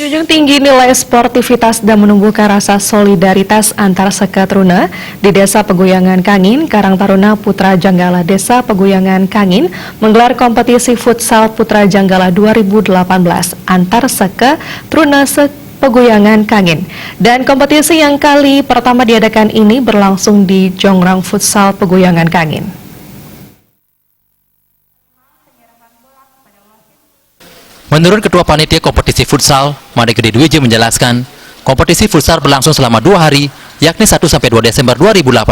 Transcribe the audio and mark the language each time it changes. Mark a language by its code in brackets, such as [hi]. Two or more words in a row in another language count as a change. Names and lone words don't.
[id] tinggi nilai sportivitas dan menumbuhkan rasa solidaritas antar seketruna di Desa Peguyangan Kangin, Karang Taruna Putra Janggala Desa Peguyangan Kangin menggelar kompetisi futsal Putra Janggala 2018 antar seketruna Peguyangan Kangin. Dan kompetisi yang kali pertama diadakan ini berlangsung di Jongrang Futsal Peguyangan Kangin. Menurut Ketua Panitia Kompetisi Futsal, Made Gede Dwije menjelaskan, kompetisi futsal berlangsung selama 2 hari, yakni 1-2 Desember 2018.